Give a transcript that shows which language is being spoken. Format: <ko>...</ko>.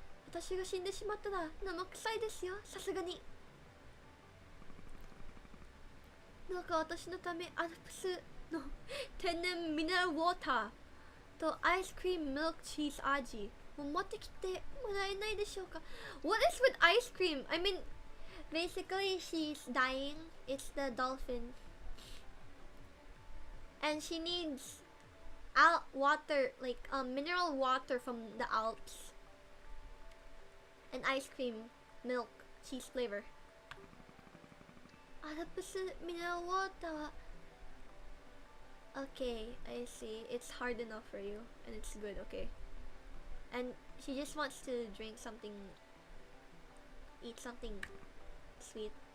<ja>私が死んでしまったら生臭いですよ、さすがに。どうか私のためアルプスの天然ミネラルウォーターとアイスクリームミルクチーズ味を持ってきてもらえないでしょうか。</ja> <en>What is with ice cream? I mean, basically she's dying. It's the dolphin and she needs water, like mineral water from the Alps and ice cream milk cheese flavor.</en> <ja>アルプスミネラルウォーターは</ja> <en>Okay, I see. It's hard enough for you and it's good, okay. And she just wants to drink something, eat something sweet.</en>